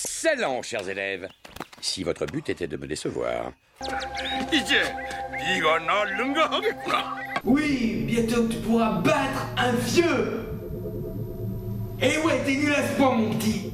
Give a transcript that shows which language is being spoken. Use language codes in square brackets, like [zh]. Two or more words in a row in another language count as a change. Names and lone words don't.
[fr] talent, chers élèves. Si votre but était de me décevoir. [ko] 이제 네가 날 능가하겠구나. [fr] Oui, bientôt tu pourras battre un vieux. Eh ouais, t'es nul à ce point, mon petit.